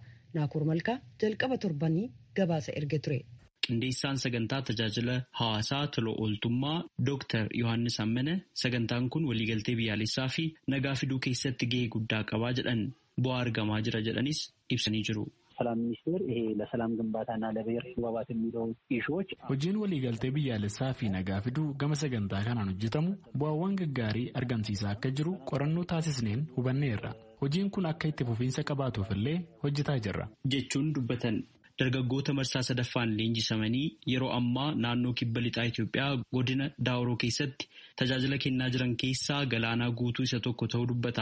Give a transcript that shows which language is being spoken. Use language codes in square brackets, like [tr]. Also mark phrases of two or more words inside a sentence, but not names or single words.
[om] Naakur Malkaa jalqaba torbanii gabaasa erge ture. Qindeessaan sagantaa tajaajila hawaasaa tola ooltummaa Dr. Yohaannis Ammane sagantaan kun waliigaltee biyyaalessaa fi nagaa fiduu keessatti gahee guddaa qabaa jedhan bu'aa argamaa jira jedhanis ibsanii jiru. [am] ሰላም ሚኒስቴር ይሄ ለሰላም ግንባታና ለብሔር መግባባት የሚለው ኢሹዎች [om] hojiin waliigaltee biyyaalessaa fi nagaa fiduu gama sagantaa kanaan hojjetamu bu'aawwan gaggaarii argamsiisaa akka jiru qorannoo taasisneen hubanneerra. Hojiin kun akka itti fufiinsa qabaatuuf illee hojjetaa jirra jechuun dubbatan. Dargaggoota marsaa sadaffaan leenjisamanii yeroo ammaa naannoo kibba lixaa Itoophiyaa godina Daawuroo keessatti tajaajila kennaa jiran keessaa Galaanaa Guutuu isa tokko ta'uu dubbata.